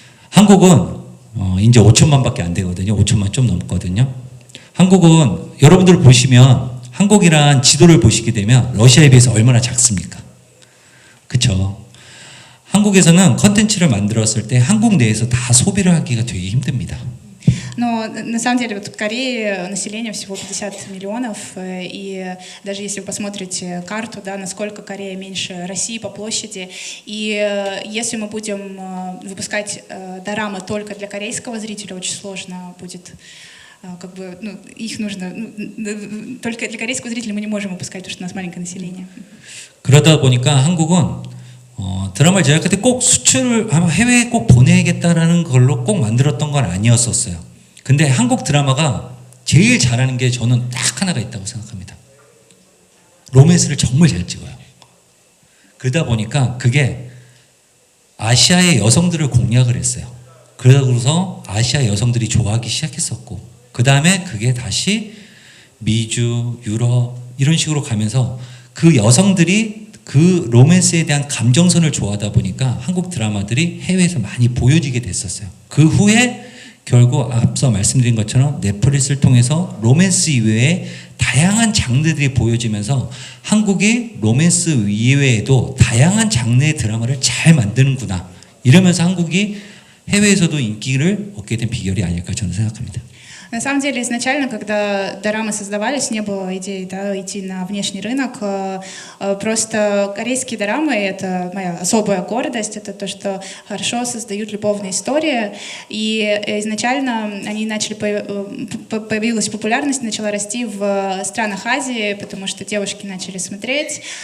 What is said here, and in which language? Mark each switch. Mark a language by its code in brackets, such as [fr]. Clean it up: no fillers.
[ko] 한국은 이제 5천만밖에 안 되거든요. 5천만 좀 넘거든요. 한국은 여러분들 보시면 한국이란 지도를 보시게 되면 러시아에 비해서 얼마나 작습니까? 그렇죠. 한국에서는 컨텐츠를 만들었을 때 한국 내에서 다 소비를 하기가 되게 힘듭니다. [ru] Но на самом деле вот в Корее население всего 50 миллионов, и даже если вы посмотрите карту, да, насколько Корея меньше России по площади, и если мы будем выпускать дорамы только для корейского зрителя, очень сложно будет. Как бы, ну, их нужно, только для корейского зрителя мы не можем выпускать, потому что у нас маленькое население. [ko] 그러다 보니까 한국은 드라마를 제작할 때 꼭 수출을 해외에 꼭 보내야겠다라는 걸로 꼭 만들었던 건 아니었었어요. 근데 한국 드라마가 제일 잘하는 게 저는 딱 하나가 있다고 생각합니다. 로맨스를 정말 잘 찍어요. 그러다 보니까 그게 아시아의 여성들을 공략을 했어요. 그러고서 아시아 여성들이 좋아하기 시작했었고, 그 다음에 그게 다시 미주, 유럽 이런 식으로 가면서 그 여성들이 그 로맨스에 대한 감정선을 좋아하다 보니까 한국 드라마들이 해외에서 많이 보여지게 됐었어요. 그 후에 결국 앞서 말씀드린 것처럼 넷플릭스를 통해서 로맨스 이외에 다양한 장르들이 보여지면서 한국이 로맨스 이외에도 다양한 장르의 드라마를 잘 만드는구나. 이러면서 한국이 해외에서도 인기를 얻게 된 비결이 아닐까 저는 생각합니다. [ru] На самом деле, изначально, когда дорамы создавались, не было идеи, да, идти на внешний рынок. Просто корейские дорамы — это моя особая гордость, это то, что хорошо создают любовные истории. И изначально они начали, появилась популярность, начала расти в странах Азии, потому что девушки начали смотреть.